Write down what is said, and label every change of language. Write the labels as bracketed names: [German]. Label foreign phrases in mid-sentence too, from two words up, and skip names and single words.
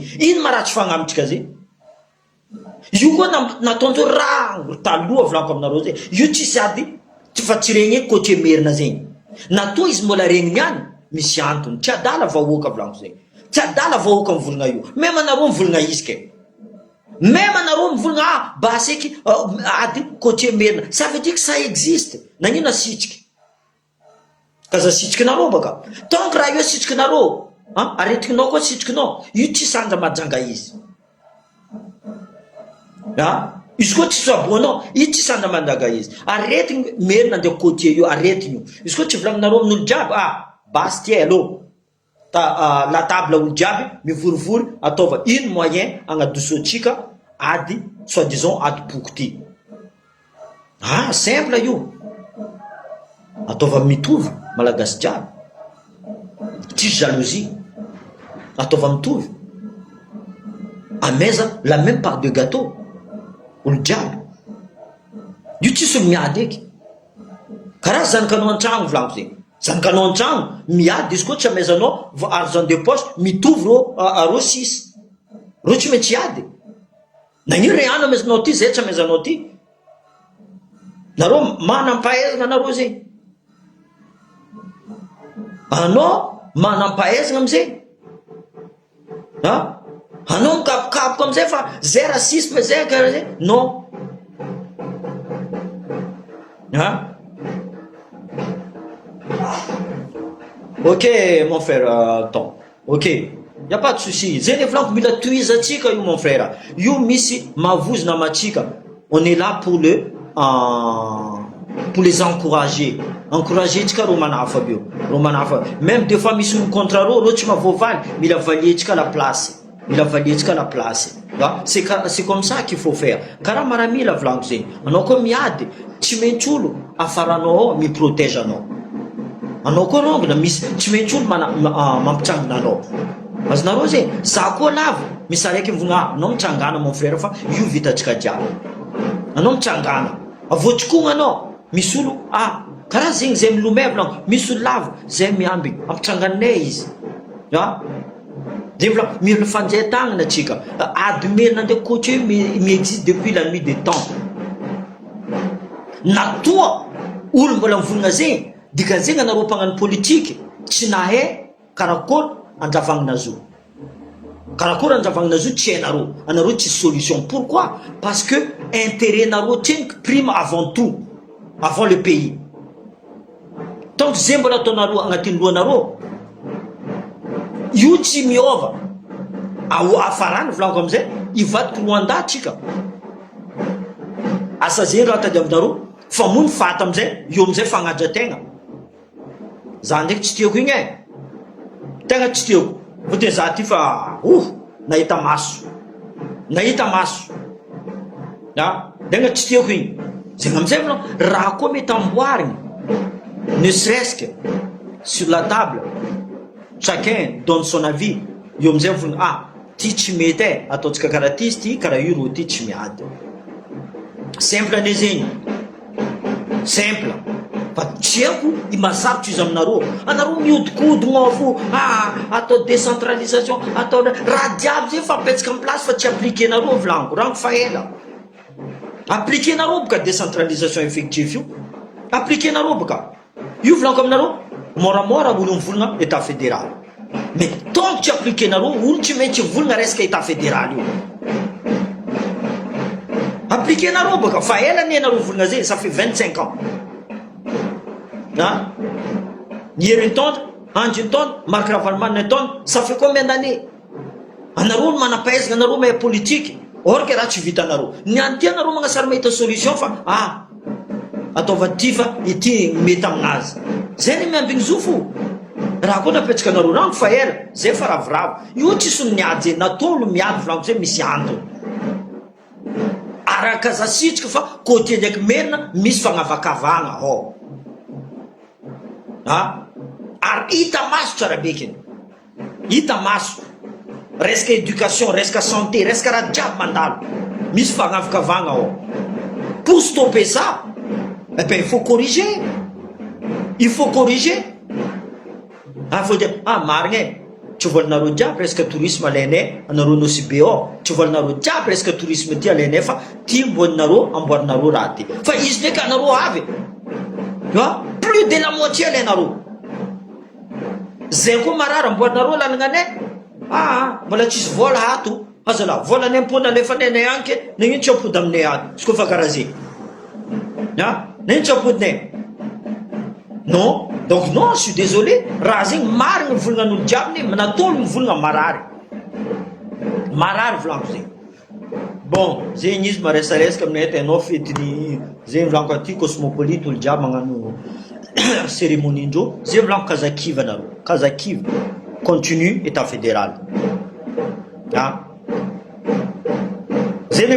[Malagasy] Ino maratsy fagnamitsika zay? Io koa nataondreo rango taloha volaniko aminareo zay. Io tsisy ady, fa tsy regny eky côté merina zegny. Natao izy mbola regny niany, misy antony. Tsy adala vahoaka volaniko zay. Tsy adala vahoaka mivolagna io. Même anareo mivolagna izy ke. Même anareo mivolagna baseky ady côté merina. [French] Ça veut dire que ça existe. [Malagasy] Nagnino asitrika? Kaza sitrikinareo baka. Donc raha io sitrikinareo, aretikinao koa sitrikinao, io tsy sanja majanga izy. Izy koa tsy saboanao, io tsy sanja manjaga izy. Aretigny merina andeha côté io, aretigny io. Izy koa tsy volagninareo amin'olo jiaby, basy ty allo. [French] La table [Malagasy] olo jiaby mivorivory ataova ino moyen agnadosoantsika ady soi-disant ady boky ty. Simple io. Ataova mitovy malagasy jiaby. Tsisy jalousie. Ataova mitovy. Ameza [French] la même part de gâteau. [Malagasy] Olo jiaby. Io tsisy olo miady eky. Karaha zanakanao an-tragno volaniko zegny. Zanakanao an-tragno miady izy koa tsy amezanao [French] argent de poche [Malagasy] mitovy reo 6. Reo tsy maintsy iady. nagnino rehana amezanao ty zay tsy amezanao ty nareo manampahaizana nareo zegny anao manampahaizana amizay anao mikapokapoka amizay fa zay rasisme zay karaha zay non [French] ok mon frère ton ok y a pas de souci [Malagasy] zay le volaniko mila toizatsika io [French] mon frère [Malagasy] io misy mavozona amatsika [French] on est là pour les encourager [Malagasy] tsika rô manafa aby io rô manafa [French] même des fois [Malagasy] misy olo contre rô tsy mahavoavaly mila valietsika [French] la place c'est comme ça qu'il faut faire [Malagasy] karaha maramila volaniko zegny anao koa miady tsy maintsy olo afaranao miprotège anao koa rongona misy tsy maintsy olo mampitrangana anao azonareo zegny za koa lavo misy araiky mivona anao mitrangana [French] mon frère [Malagasy] fa io vitatsika jiaby anao mitrangana avotsikoagna anao misy olo karaha zegny zay milomay volaniko misy olo lavo zay miamby ampitranganay izy zay volaniko mila fanjaitagnana atsika adymerina ndraiky coach io mi-existe [French] depuis la nuit des temps [Malagasy] natoa olo mbola mivonina zegny dikan'zegny anareo mpagnano politiky tsy nahay karakory andravagnanazy tsy hainareo anareo tsy [French] solution pourquoi parce que intérêt [Malagasy] nareo teny [French] prime avant tout avant le pays [Malagasy] donc zay mbola ataonareo agnatin'ny lohanareo io tsy miova afarany volaniko amizay ivadiky Rwanda tsika asa zay raha tadiavinareo fa moa ny fata amizay io amizay fagnadrategna za ndraiky tsy tiako igny tegna tsy tiako foteny za ty fa nahita maso tegna tsy tiako igny zegny amizay vola raha koa mety amboarigny [French] ne serait-ce que sur la table chacun donne son avis [Malagasy] io amizay volana ty tsy mety ataotsika karaha ty izy ty karaha io ro ty tsy miady simple ane zegny simple fa tsy haiko imasarotra izy aminareo anareo mihodikodigna fo atao décentralisation atao raha diaby zay fa apetsika amin'ny place fa tsy appliquenareo volaniko rango fa ela appliquenareo boka [French] décentralisation effectif [Malagasy] io appliquenareo boka io volaniko aminareo moramora olo mivolagna [French] état fédéral mais tant [Malagasy] tsy appliquenareo olo tsy maintsy volagna resaka [French] état fédéral [Malagasy] io appliquenareo boka fa ela ny anareo volagna zay [French] ça fait 25 ans [Malagasy] ny herin'ny taona andriny taona Marc Ravalomanina taona [French] ça fait combien d'années [Malagasy] anareo no manampahaizana anareo mahay [French] politique or que [Malagasy] raha tsy vitanareo ny any ty anareo magnasara mahita solution fa ataova ty fa ity mety aminazy zay ny miambigny zo fo raha koa napetraka anareo rango fa ela zay fa ravoravo io tsisy ny miady zay natolo miady volaniko zay misy antony araka zasitsika fa côté ndraiky merina misy fagnavakavagna ary hita maso tsara bekiny hita maso resaka éducation resaka santé resaka raha jiaby mandalo misy fagnavakavagna [French] pour stopper ça il faut corriger faut dire [Malagasy] marigny tsy volanareo jiaby resaka tourisme alainay anareo nosy be tsy volanareo jiaby resaka tourisme ty alainay fa ty mboninareo amboarinareo raha ty fa izy ndraiky anareo avy [French] plus de la moitié [Malagasy] alainareo zay koa marary amboarinareo lalagnanay mbola tsisy vola ato azala vola ny ampona alefanay nay anke nagnino tsy ampody aminay ato sy koa fa karaha zay nagnino tsy ampodinay [French] non donc non je suis désolé [Malagasy] raha zegny marigny volagna jiaby natolo mivolagna marary volaniko zegny bon zegny izy maresaresaka aminay tainao fetiny zegny volaniko aty cosmopolite olo jiaby magnano cérémonie indreo zay volaniko kazakiva anareo kazakiva [French] continue état fédéral [Malagasy] zay le